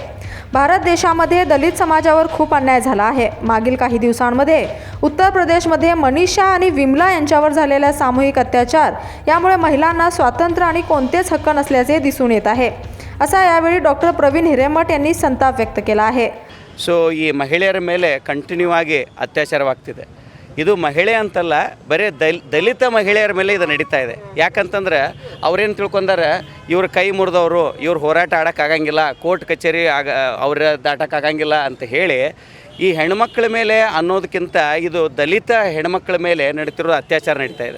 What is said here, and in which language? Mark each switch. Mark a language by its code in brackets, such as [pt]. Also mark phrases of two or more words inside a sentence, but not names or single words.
[mr] भारत देशामध्ये दलित समाजावर खूप अन्याय झाला आहे। मागील काही दिवसांमध्ये उत्तर प्रदेशमध्ये मनीषा आणि विमला यांच्यावर झालेला सामूहिक अत्याचार यामुळे महिलांना स्वातंत्र्य आणि कोणतेच हक्क नसल्याचे दिसून येत आहे, असा यावेळी डॉक्टर प्रवीण हिरेमठ यांनी संताप व्यक्त केला आहे। [kn] ಈ ಮಹಿಳೆಯರ ಮೇಲೆ ಕಂಟಿನ್ಯೂ ಆಗಿ ಅತ್ಯಾಚಾರವಾಗ್ತಿದೆ। ಇದು ಮಹಿಳೆ ಅಂತಲ್ಲ, ಬರೀ ದಲಿತ ಮಹಿಳೆಯರ ಮೇಲೆ ಇದು ನಡೀತಾ ಇದೆ। ಯಾಕಂತಂದ್ರೆ ಅವ್ರೇನು ತಿಳ್ಕೊಂಡಾರೆ, ಇವ್ರ ಕೈ ಮುರಿದವರು, ಇವ್ರು ಹೋರಾಟ ಆಡೋಕ್ಕಾಗಂಗಿಲ್ಲ, ಕೋರ್ಟ್ ಕಚೇರಿ ಅವ್ರ ದಾಟಕ್ಕಾಗಂಗಿಲ್ಲ ಅಂತ ಹೇಳಿ ಈ ಹೆಣ್ಮಕ್ಳ ಮೇಲೆ ಅನ್ನೋದಕ್ಕಿಂತ ಇದು ದಲಿತ ಹೆಣ್ಮಕ್ಳ ಮೇಲೆ ನಡೀತಿರೋ ಅತ್ಯಾಚಾರ ನಡೀತಾ ಇದೆ।